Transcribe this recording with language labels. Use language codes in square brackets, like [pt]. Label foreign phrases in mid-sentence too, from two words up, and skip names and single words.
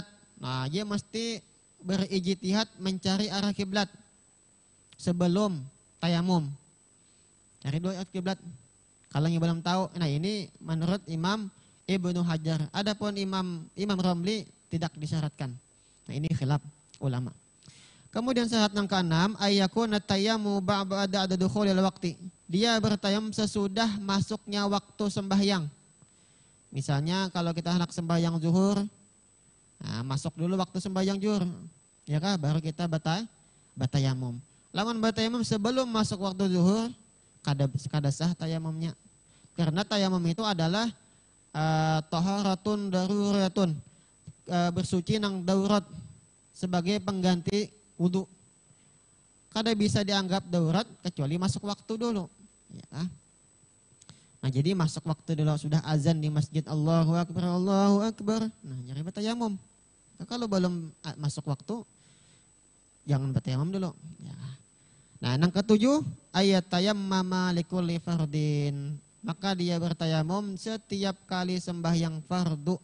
[id] Nah, dia mesti berijtihad mencari arah kiblat sebelum tayamum. Cari dua arah kiblat. Kalau yang belum tahu, nah ini menurut Imam Ibnu Hajar. Adapun Imam Romli tidak disyaratkan. Nah, ini khilaf ulama. Kemudian syarat yang keenam, [ar] أن يكون التيمم بعد دخول الوقت. [id] Dia bertayamum sesudah masuknya waktu sembahyang. Misalnya kalau kita hendak sembahyang zuhur, nah, masuk dulu waktu sembahyang zuhur, ya kah? Baru kita batayamum. Lamun batayamum sebelum masuk waktu zuhur, kada sah tayamumnya. Karena tayamum itu adalah [ar] طهارة ضرورة, [id] bersuci nang daurat sebagai pengganti wudu. Kada bisa dianggap daurat kecuali masuk waktu dulu. Ya kah? Nah, jadi masuk waktu dulu, sudah azan di masjid, [ar] الله أكبر، الله أكبر. [id] Nah, nyari bertayamum. Nah, kalau belum masuk waktu, jangan bertayamum dulu. Ya. Nah, yang ketujuh, [ar] أن يتيمم لكل فرض. [id] Maka dia bertayamum setiap kali sembahyang fardu.